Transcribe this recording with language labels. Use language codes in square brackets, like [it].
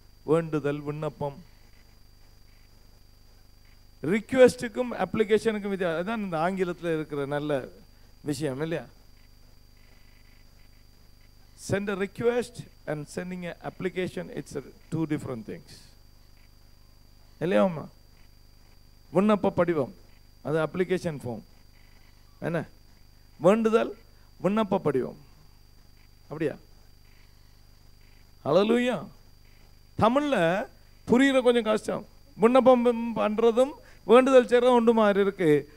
[ta] வேண்டுதல், விண்ணப்பம், ரிக்வெஸ்டுக்கும் அப்ளிகேஷனுக்கும் வித்தியாசம். அதான் இந்த ஆங்கிலத்தில் இருக்கிற நல்ல விஷயம் இல்லையா? [en] Send a request and sending an application, it's two different things. [ta] இல்லையாம்மா? விண்ணப்ப படிவம் அது அப்ளிகேஷன் ஃபார்ம், என்ன? வேண்டுதல் விண்ணப்ப படிவம், அப்படியா? ஹல்லேலூயா. தமிழ்ல புரியுற கொஞ்சம் கஷ்டம். விண்ணப்பம் பண்றதும் வேண்டுதல் செய்யறதும் ஒன்று மாதிரி இருக்கு.